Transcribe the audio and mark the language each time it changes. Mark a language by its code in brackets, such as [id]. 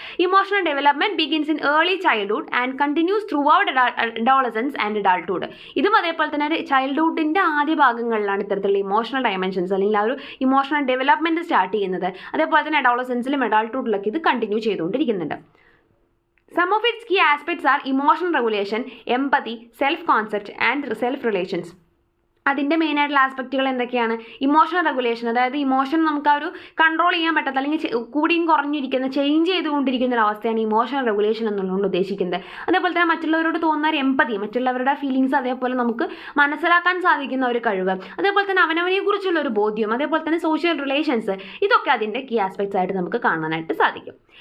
[en] Emotional development begins in early childhood and continues throughout adolescence and adulthood. [ml] ഇതും അതേപോലെ തന്നെ ചൈൽഡ്ഹുഡിൻ്റെ ആദ്യ ഭാഗങ്ങളിലാണ് ഇത്തരത്തിലുള്ള ഇമോഷണൽ ഡയമെൻഷൻസ് അല്ലെങ്കിൽ ആ ഒരു ഇമോഷണൽ ഡെവലപ്മെൻറ്റ് സ്റ്റാർട്ട് ചെയ്യുന്നത്. അതേപോലെ തന്നെ അഡോളസൻസിലും അഡൾട്ട്ഹുഡിലൊക്കെ ഇത് continue ചെയ്തുകൊണ്ടിരിക്കുന്നുണ്ട്. [en] Some of its key aspects are emotional regulation, empathy, self-concept and self-relations. [ml] അതിൻ്റെ മെയിനായിട്ടുള്ള ആസ്പെക്റ്റുകൾ എന്തൊക്കെയാണ്? ഇമോഷണൽ റെഗുലേഷൻ, അതായത് ഇമോഷൻ നമുക്ക് ആ ഒരു കൺട്രോൾ ചെയ്യാൻ പറ്റാത്ത അല്ലെങ്കിൽ കൂടിയും കുറഞ്ഞിരിക്കുന്ന ചേഞ്ച് ചെയ്തുകൊണ്ടിരിക്കുന്ന ഒരു അവസ്ഥയാണ് ഇമോഷണൽ റെഗുലേഷൻ എന്നുള്ളതുകൊണ്ട് ഉദ്ദേശിക്കുന്നത്. അതേപോലെ തന്നെ മറ്റുള്ളവരോട് തോന്നുന്ന ഒരു എമ്പതി, മറ്റുള്ളവരുടെ ഫീലിങ്സ് അതേപോലെ നമുക്ക് മനസ്സിലാക്കാൻ സാധിക്കുന്ന ഒരു കഴിവ്, അതേപോലെ തന്നെ അവനവനെക്കുറിച്ചുള്ള ഒരു ബോധ്യം, അതേപോലെ തന്നെ സോഷ്യൽ റിലേഷൻസ്, ഇതൊക്കെ അതിൻ്റെ കീ ആസ്പെക്ട്സ് ആയിട്ട് നമുക്ക് കാണാനായിട്ട് സാധിക്കും.